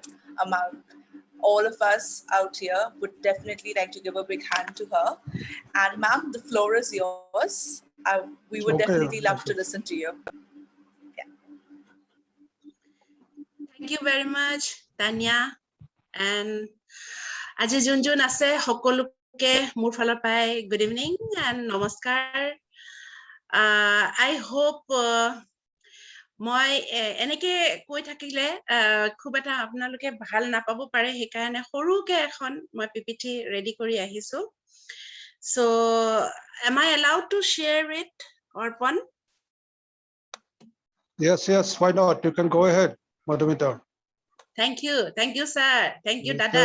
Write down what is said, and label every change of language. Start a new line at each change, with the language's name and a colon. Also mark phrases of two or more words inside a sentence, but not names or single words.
English: Among all of us out here would definitely like to give a big hand to her. And ma'am, the floor is yours. We would definitely love to listen to you. Yeah. Thank you very much, Tanya.
Assamese: And আজি যোন যোন আছে সকলোকে মোৰ ফালৰ পৰাই
English: good evening and
Assamese: নমস্কাৰ.
English: I hope
Assamese: মই এনেকে কৈ থাকিলে খুব এটা আপোনালোকে ভাল নাপাব পাৰে, সেইকাৰণে সৰুকে এখন মই পিপিটি ৰেডি কৰি আহিছো.
English: So am I allowed to share it, Arpan? Yes, why not? You can go ahead, Madhumita. Thank you, sir. Thank you, Dada.